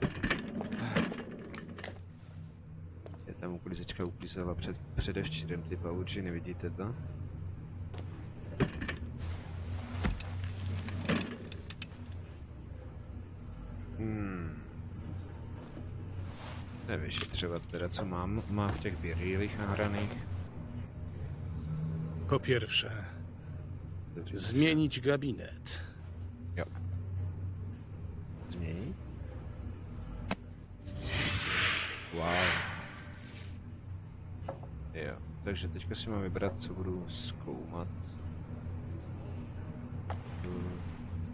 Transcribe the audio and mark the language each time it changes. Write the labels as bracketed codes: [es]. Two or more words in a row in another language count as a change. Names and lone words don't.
[cs] Je tam uklízečka uklízela předevčírem, ty pavuči, nevidíte to? Nevyšetřovat teda, co má v těch birýlích nahraných. [pl] Po pierwsze, zmienić gabinet. [cs] Jo. Změnit? Wow. Jo, takže teďka si mám vybrat, co budu zkoumat.